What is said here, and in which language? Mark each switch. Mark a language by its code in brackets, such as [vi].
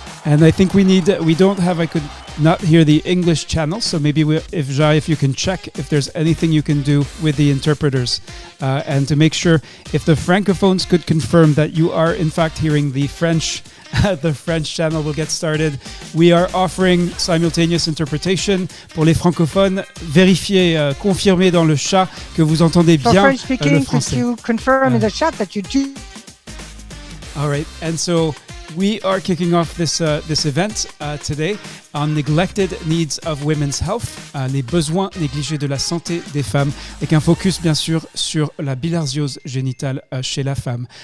[en] And I think I could not hear the English channel, so maybe if you can check if there's anything you can do with the interpreters, and to make sure if the francophones could confirm that you are in fact hearing the French channel will get started. We are offering simultaneous interpretation [fr] pour les francophones. Vérifiez, confirmez dans le chat que vous entendez bien [en] French speaking, [fr] le français. [en] could you confirm in the chat that you do? All right, and so we are kicking off this event today on neglected needs of women's health, [fr] les besoins négligés de la santé des femmes, avec un focus bien sûr sur la bilharziose génitale chez la femme.